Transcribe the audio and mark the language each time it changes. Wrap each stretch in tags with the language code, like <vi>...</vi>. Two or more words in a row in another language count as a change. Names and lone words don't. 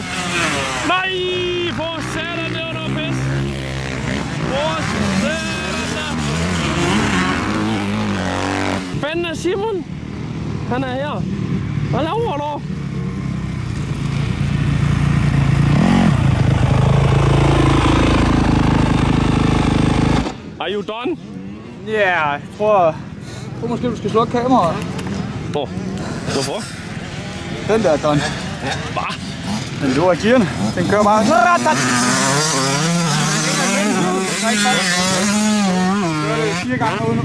<da>Nej! For satan, det var noget pis! For satan da! Fanden er Simon? Han er her. Hvad laver du?</da> <en>Are you done?</en> <da>Ja, jeg tror måske du skal slukke kameraet. Hvorfor? Den der er done. Hvad? Den lukker gearne. Den kører bare. Kører det 4 gange ude nu.</da>